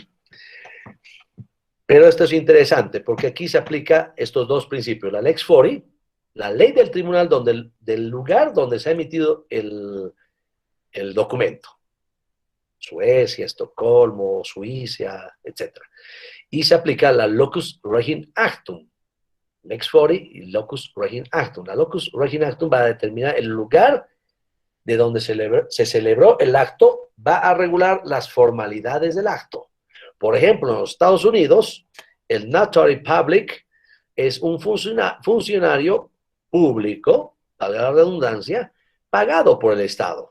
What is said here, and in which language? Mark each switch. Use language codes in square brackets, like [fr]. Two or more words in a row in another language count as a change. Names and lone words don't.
[es] Pero esto es interesante, porque aquí se aplica estos 2 principios, la [la] lex fori, [es] la ley del tribunal del lugar donde se ha emitido el documento. Suecia, Estocolmo, Suiza, etc. Y se aplica la [la] locus regin actum. Lex fori y locus regin actum. [es] La [la] locus regin actum [es] va a determinar el lugar de donde se celebró el acto, va a regular las formalidades del acto. Por ejemplo, en los Estados Unidos, el [en] notary public [es] es un funcionario público, valga la redundancia, pagado por el Estado.